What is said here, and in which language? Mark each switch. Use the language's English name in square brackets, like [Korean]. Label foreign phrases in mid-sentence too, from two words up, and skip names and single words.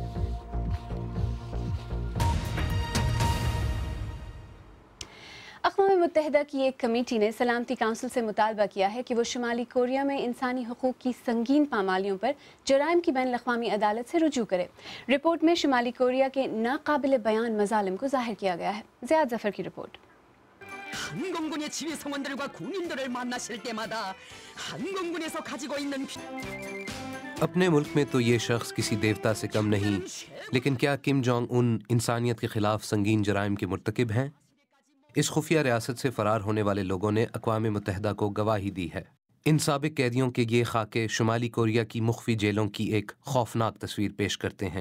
[Urdu] اقوام متحدہ کی ایک کمیٹی نے سلامتی کونسل سے مطالبہ کیا ہے کہ وہ شمالی کوریا میں انسانی حقوق کی سنگین پامالیوں پر جرائم کی بین اقوامی عدالت سے رجوع کرے. رپورٹ میں شمالی کوریا کے ناقابل بیان مظالم کو ظاہر کیا گیا ہے. زیاد ظفر کی رپورٹ. [Korean] 한공군의 지휘 성원들과 군인들을 만나실 때마다 한공군에서 가지고 있는 [Urdu] اپنے ملک میں تو یہ شخص کسی دیوتا سے کم نہیں، لیکن کیا کم جونگ ان انسانیت کے خلاف سنگین جرائم کے مرتکب ہیں? اس خفیہ ریاست سے فرار ہونے والے لوگوں نے اقوام متحدہ کو گواہی دی ہے. ان سابق قیدیوں کے یہ خاکے شمالی کوریا کی مخفی جیلوں کی ایک خوفناک تصویر پیش کرتے ہیں.